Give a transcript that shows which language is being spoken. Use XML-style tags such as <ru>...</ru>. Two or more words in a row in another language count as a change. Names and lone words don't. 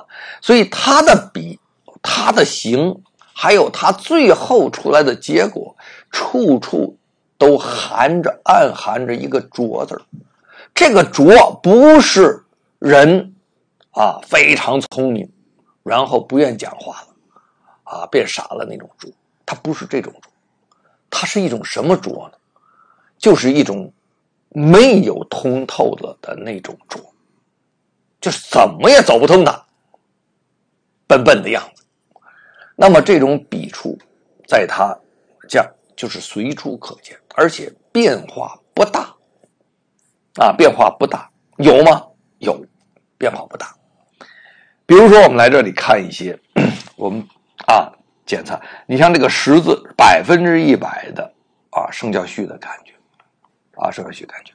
<zh>所以他的筆，他的形，還有他最後出來的結果，處處都暗含着一個拙字。這個拙不是人啊非常聰明，然後不願講話了啊，變傻了那種拙，它不是這種拙，它是一種什麼拙呢？就是一種沒有通透了的那種拙，就是怎麼也走不通的，笨笨的樣子。那麼這種筆觸在他這樣就是隨處可見，而且變化不大啊，變化不大。有嗎？有，變化不大。比如說我們來這裡看一些我們檢查，你像這個識字100%的聖教序的感覺聖教序感覺。</zh>